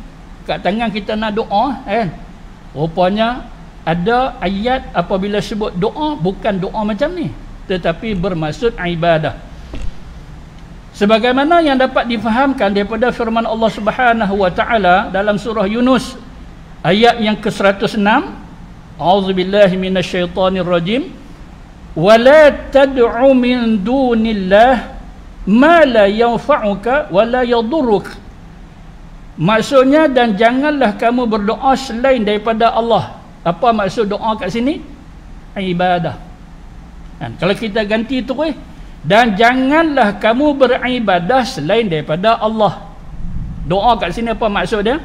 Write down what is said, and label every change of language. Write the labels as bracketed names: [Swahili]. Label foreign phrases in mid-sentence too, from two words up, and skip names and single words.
[Malay] Kat tangan kita nak doa, kan? Rupanya ada ayat apabila sebut doa, bukan doa macam ni, tetapi bermaksud ibadah. Sebagaimana yang dapat difahamkan daripada firman Allah [Arabic] سبحانه وتعالى [Malay] dalam surah Yunus ayat yang ke-106, [Arabic] أعوذ بالله من الشيطان الرجيم ولا تدع من دون الله ما لا ينفعك ولا يضرك. [Malay] Maksudnya, dan janganlah kamu berdoa selain daripada Allah. Apa maksud doa kat sini? Ibadah. Kalau kita ganti terus, dan janganlah kamu beribadah selain daripada Allah. Doa kat sini apa maksud dia?